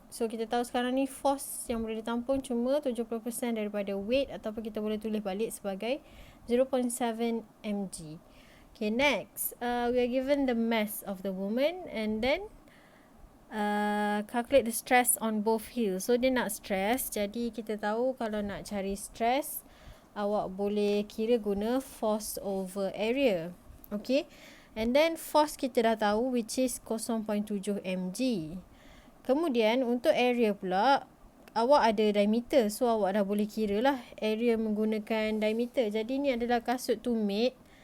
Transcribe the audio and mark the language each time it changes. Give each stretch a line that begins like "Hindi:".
Malay: So kita tahu sekarang ni force yang boleh ditampung cuma 70% daripada weight, ataupun kita boleh tulis balik sebagai 0.7 mg.
English: Okay, next. We are given the mass of the woman and then calculate the stress on both heels.
Malay: So dia nak stress, jadi kita tahu kalau nak cari stress, awak boleh kira guna force over area.
English: Okay, and then force
Malay: kita dah tahu,
English: which is 0.7 mg.
Malay: Kemudian untuk area pula, awak ada diameter, so awak dah boleh kira lah area menggunakan diameter. Jadi ni adalah kasut tumit.